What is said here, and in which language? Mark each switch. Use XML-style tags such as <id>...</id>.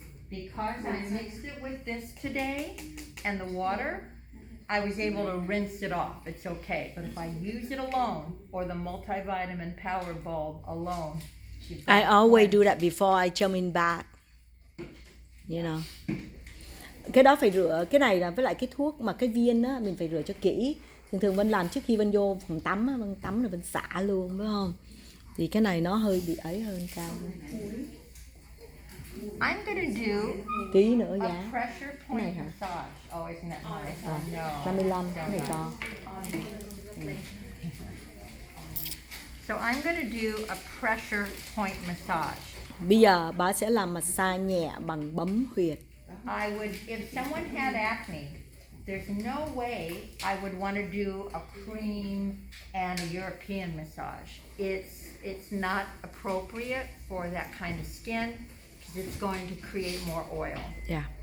<en>Because I mixed it with this today and the water, I was able to rinse it off. It's okay. But if I use it alone or the multivitamin power bulb alone, I always do that before I jump in bath. You know.</en> <vi>Cái đó phải rửa, cái này là với lại cái thuốc mà cái viên á mình phải rửa cho kỹ. Thường thường Vân làm trước khi Vân vô phòng tắm á, Vân tắm rồi Vân xả luôn, phải không? Thì cái này nó hơi bị ấy hơn cao.</vi> <en>I'm gonna do</en> <vi>Tí nữa</vi> <en>a</en> <vi>giá.</vi> <en>pressure point massage. Oh, isn't that nice? No.</en> <vi>55 cái này to.</vi> <en>So I'm gonna do a pressure point massage.</en> <vi>Bây giờ bà sẽ làm massage nhẹ bằng bấm huyệt.</vi> <en>I would, if someone had acne, there's no way I would want to do a cream and a European massage. It's not appropriate for that kind of skin because it's going to create more oil. Yeah.</en>